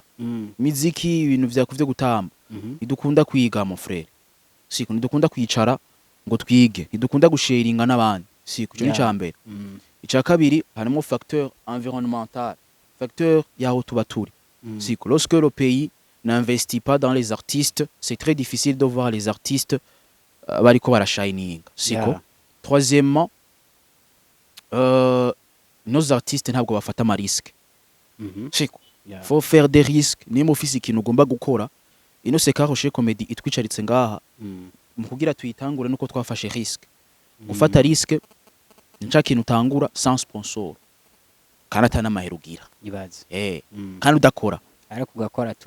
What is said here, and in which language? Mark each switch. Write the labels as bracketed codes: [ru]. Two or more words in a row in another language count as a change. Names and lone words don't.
[rn] Mm. miziki ibintu vyo gutamba Mhm. ntidukunda kwiga [fr] mon frère [rn] siko ntidukunda kwicara ngo twige ntidukunda gusharinga n'abandi siko cyo Yeah. nicambere Mm. icya kabiri harimo [fr] facteur environnemental facteur [rn] yaho tuba turi Mm. [fr] siko lorsque le pays n'investit pas dans les artistes c'est très difficile de voir les artistes [rn] bariko barashininga siko Yeah. [fr] troisièmement nos artistes [rn] ntabwo bafata ama risque Mhm. siko Yeah. [fr] faut faire des risques [rn] niba ufise ikintu ugomba gukora ino [fr] c'est Rocher Comedy [rn] itwicaritse ngaha Mm. mu kugira tuyitangure nuko twafashe risque gufata risque nca kintu utangura [fr] sans sponsor [rn] kandi atanamahera ugira Ibaze. Mm. kandi udakora Ariko ugakora tu.